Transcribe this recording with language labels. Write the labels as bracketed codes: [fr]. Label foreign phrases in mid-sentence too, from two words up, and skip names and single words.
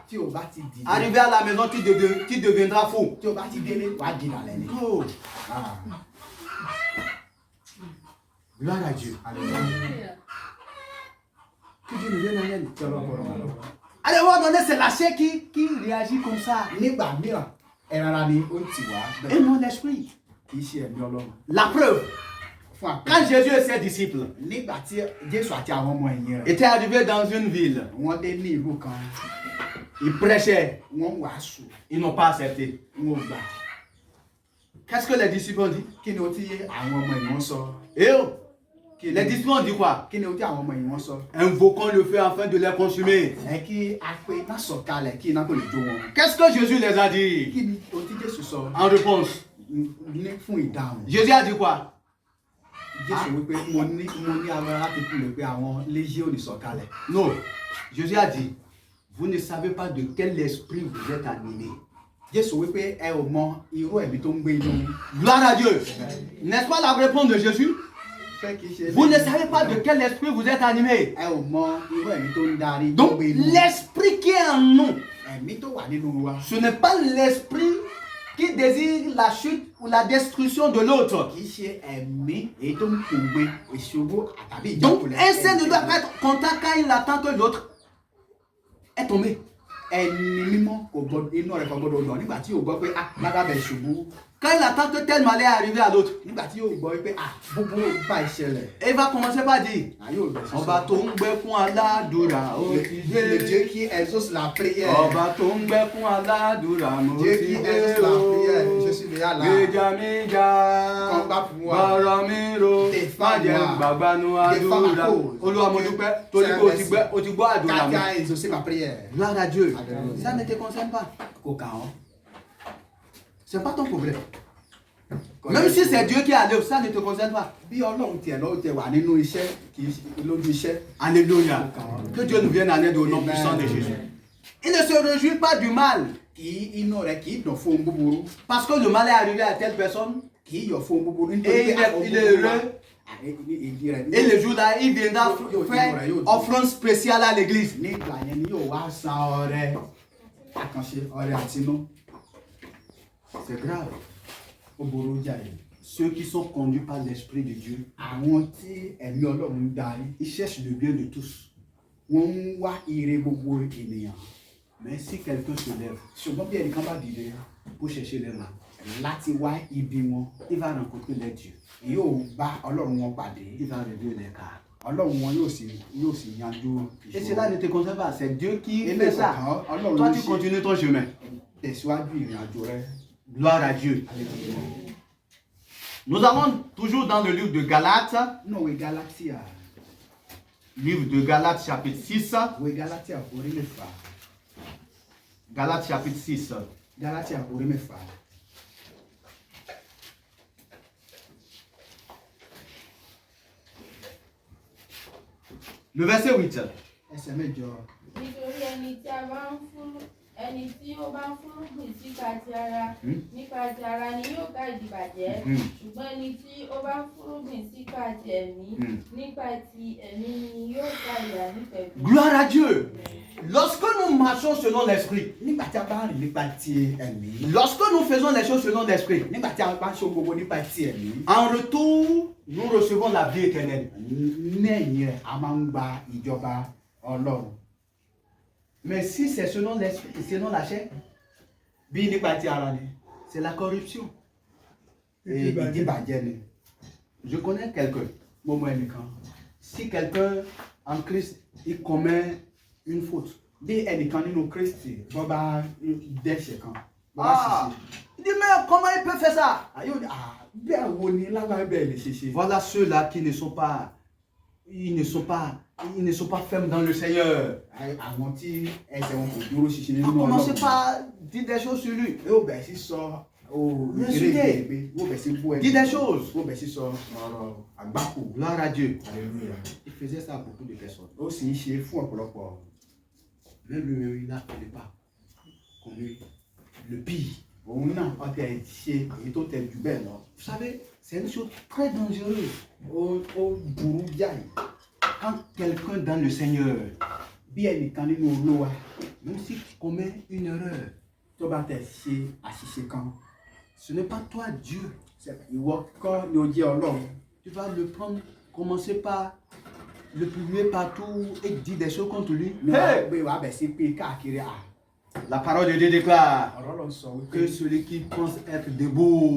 [yo] tí o bá ti dìde. [fr] arrivé à la maison, tu deviendras fou. [yo] tí o bá ti délé wàá di ìdàlẹ́ ni. [fr] Oh, gloire à Dieu. Que Dieu nous vienne en aide. À un moment donné, c'est la chair qui réagit comme ça. [yo] nígbà mìíràn ẹran ara ni ó ti wá [fr] Et non l'esprit. [yo] kì í ṣe ẹ̀mí Ọlọ́run. [fr] La preuve, [yo] fún àpẹẹrẹ. [fr] quand Jésus et ses disciples [yo] nígbà tí Jésù àti àwọn ọmọ ẹ̀yìn rẹ̀. [fr] étaient arrivés dans une ville, [yo] wọ́n dé ní ìlú kan. [fr] ils prêchaient, [yo] wọ́n wàásù. [fr] ils n'ont pas accepté. [yo] wọn ò gbà. [fr] Qu'est-ce que les disciples ont dit? [yo] kí ni o tí àwọn ọmọ ẹ̀yìn wọn sọ. [fr] Eh oh, les disciples ont dit quoi? [yo] kí ni o tí àwọn ọmọ ẹ̀yìn wọn sọ. [fr] Invoquons le feu afin de les consumer. [yo] ẹ kí a pé iná sọ̀kalẹ̀ kí iná kò lè jó wọn. [fr] Qu'est-ce que Jésus les a dit? [yo] kí ni o tí Jésù sọ. [fr] En réponse, [yo] ní fún ìdáhùn. [fr] Jésus a dit quoi? [yo] Jésù wípé mo ní agbára láti kúlẹ̀ pé àwọn légiónì sọ̀kalẹ̀. [fr] Non, Jésus a dit, vous ne savez pas de quel esprit vous êtes animé. [yo] Jésù wípé ẹ ò mọ irú ẹ̀mí tó ń gbé inú. [fr] Gloire à Dieu. N'est-ce pas la réponse de Jésus? Vous ne savez pas de quel esprit vous êtes animé. [yo] ẹ ò mọ irú ẹ̀mí tó ń darí. [fr] Donc, l'esprit qui est en nous, [yo] ẹ̀mí tó wà nínú wa. [fr] ce n'est pas l'esprit qui désire la chute ou la destruction de l'autre. [yo] kì í ṣe ẹ̀mí èyí tó ń pòǹgbẹ ìṣòro àtàbí [fr] Donc, [yo] ìjákulẹ̀. [fr] un saint ne doit pas être content quand il attend que l'autre est tombé. [yo] ẹni mímọ́ kò gbọdọ̀ inú rẹ̀ kò gbọdọ̀ dùn nígbà tí yóò gbọ́ pé lábàbẹ̀ ṣubú. [fr] Quand il attend que tel malheur est arrivé à l'autre, [yo] nígbà tí yóò gbọ́ pé búburú bá ìṣẹ̀lẹ̀. [fr] et il va commencer par dire, [yo] yóò bẹ̀ sísọ. ọba tó ń gbẹ fún aládùúrà ó ti [fr] Le [yo] dé. [fr] Dieu qui exauce la prière. [yo] Ọba tó ń gbẹ fún aládùúrà mo [fr] Dieu [yo] ti [fr] qui [yo] dé [fr] exauce la [yo] o. [fr] prière. Je suis déjà là. [yo] Gbèjà mi jà, [fr] Combat pour moi. [yo] bọ̀rọ̀ mi ro, má jẹ́ [fr] Défends-moi. [yo] gbàgbánu [fr] Défends ma [yo] àdúrà. [fr] cause. [yo] Olúwa mo dúpẹ́ torí pé o ti gbọ́ àdúrà [fr] Quand [yo] mi. [fr] tu as exaucé ma prière. Gloire à Dieu. Alléluia. Ça ne te concerne pas. [yo] Kò kàn ọ́. [fr] C'est pas ton problème. Même si c'est Dieu qui a l'œuvre, ça ne te concerne pas. [yo] Bí Ọlọ́run tiẹ̀ lọ́wọ́ tiẹ̀ wà nínú iṣẹ́ kì í ṣe lójú iṣẹ́. [fr] Alléluia. Que Dieu nous vienne en aide au nom Amen. puissant de Jésus. Il ne se réjouit pas du mal. [yo] Inú rẹ̀ kì í dùn fún ohun búburú. [fr] Parce que le mal est arrivé à telle personne. [yo] Kì í yọ̀ fún ohun búburú. [fr] Et il est heureux. Et le jour-là, il viendra faire offrande spéciale à l'église. [yo] Nígbà yẹn ni yóò wá san ọrẹ àkànṣe ọrẹ àtinú. [fr] C'est grave. [yo] Ó burú jáde. [fr] Ceux qui sont conduits par l'Esprit de Dieu, [yo] Àwọn tí ẹ̀mí Ọlọ́run ń darí. [fr] ils cherchent le bien de tous. [yo] Wọ́n ń wá ire gbogbo ènìyàn. [fr] Mais si quelqu'un se lève [yo] Ṣùgbọ́n bí ẹnìkan bá dìde [fr] pour chercher les mal, [yo] láti wá ibi wọn, [fr] il va rencontrer les dieux. [yo] yóò bá Ọlọ́run wọn pàdé. [fr] Il va réduire les cas. [yo] Ọlọ́run wọn yóò sì yanjú [fr] Et cela ne te concerne pas. C'est Dieu qui [yo] Ilé [fr] fait ça. [yo] ìkọ̀kan Ọlọ́run [fr] Toi, [yo] ló [fr] tu [yo] ṣe. [fr] continues ton chemin. [yo] Tẹ̀síwájú ìrìn àjò rẹ. [fr] Gloire à Dieu. Nous allons toujours dans le livre de Galates, [yo] Nínú ìwé Gálátíà, [fr] livre de Galates chapitre 6. [yo] ìwé Gálátíà orí mẹ́fà. [fr] Galates chapitre 6. [yo] Gálátíà orí mẹ́fà. [fr] Le verset 8. [yo] Ẹsẹ̀ mẹ́jọ. Nítorí ẹni tí ó bá ń fúnrúgbìn sípa ti ara nípa ti ara ni yóò ká ìdìbàjẹ́ ṣùgbọ́n ẹni tí ó bá ń fúnrúgbìn sípa ti ẹ̀mí nípa ti ẹ̀mí ni yóò ká ìyà nípẹ̀kun. [fr] Gloire à Dieu. Lorsque nous marchons selon l'esprit, [yo] Nígbà tí a bá rìn nípa ti ẹ̀mí. [fr] lorsque nous faisons les choses selon l'esprit, [yo] Nígbà tí a bá ṣe gbogbo nípa ti ẹ̀mí. [fr] en retour, nous recevons la vie éternelle. [yo] Lẹ́yìn rẹ̀ a máa ń gba ìjọba Ọlọ́run. [fr] Mais si c'est selon l'esprit, selon la chair, [yo] Bí nípa ti ara ni. [fr] c'est la corruption. [yo] Ìdíbàjẹ́ ni. [fr] Je connais quelqu'un. [yo] Mo mọ ẹnìkan. [fr] Si quelqu'un en Christ, il commet une faute, [yo] Bí ẹnìkan nínú Kristi bọ́ bá dẹ́ṣẹ̀ kan. Bọ́ bá ah, ṣiṣẹ́. [fr] il dit mais comment il peut faire ça? [yo] Bẹ́ẹ̀ wo ni lágbára bẹ́ẹ̀ lè ṣe ṣe. [fr] Voilà ceux-là qui ne sont pas, ils ne sont pas fermes dans le Seigneur. [yo] Àwọn tí ẹsẹ̀ wọn kò dúró ṣiṣẹ́ nínú [fr] On commence [yo] Ọlọ́run. [fr] par dire des choses sur lui. [yo] Yóò bẹ̀ sí sọ [fr] Insulter. [yo] yóò bẹ̀ sí bú [fr] Dis des choses. [yo] Yóò bẹ̀ sí sọ ọ̀rọ̀ àgbákò. [fr] Gloire à Dieu. Alléluia. Il faisait ça à beaucoup de personnes. [yo] Ó sì ń ṣe fún ọ̀pọ̀lọpọ̀. [fr] Même lui, il n'a pas connu le pire. [yo] Òun náà ọtẹ ṣe èyí tó tẹ̀ jù bẹ́ẹ̀ lọ. [fr] Vous savez, c'est une chose très dangereuse. [yo] Ó burú jáì. [fr] Quand quelqu'un dans le Seigneur, [yo] Bí ẹnìkan nínú Olúwa [fr] même s'il commet une erreur, [yo] tó bá tẹ̀ ṣe àṣìṣe kan. [fr] ce n'est pas toi, Dieu. [yo] Ìwọ kọ́ ni ó jẹ́ Ọlọ́run. [fr] Tu vas le prendre, commencer par le publier partout et dire des choses contre lui. Hey! [yo] Pé wàá bẹ̀ sí pé káàkiri [fr] La parole de Dieu déclare [yo] ọ̀rọ̀ lọ sọ [fr] que [yo] wípé [fr] celui qui pense être debout